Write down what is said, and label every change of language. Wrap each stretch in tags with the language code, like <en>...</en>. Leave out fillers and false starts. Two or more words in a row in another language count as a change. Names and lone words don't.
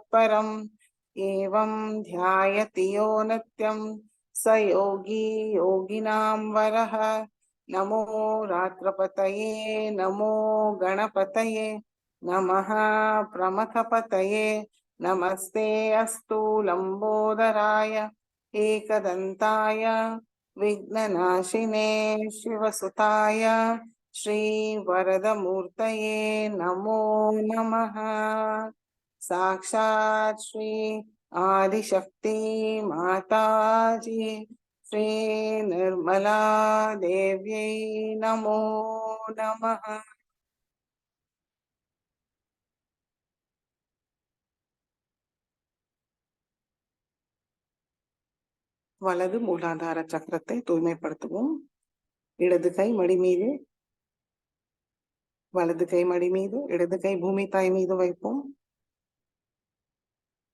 <sa>परम् एवं ध्यायति यो नित्यं स योगी योगिनां वरः नमो रात्रपतये नमो गणपतये नमः प्रमथपतये नमस्ते अस्तु लंबोदराय एकदन्ताय विघ्ननाशिने शिवसुताय श्रीवरदमूर्तये नमो नमः साक्षात् श्री आदिशक्ति माताजी श्री निर्मला देव्यै नमो नमः।</sa> <ta>வலது மூலாதார சக்கரத்தை தூய்மைப்படுத்துவோம். இடது கை மடி மீது, வலது கை மடி மீது, இடது கை பூமி தாய் மீது வைப்போம்.</ta>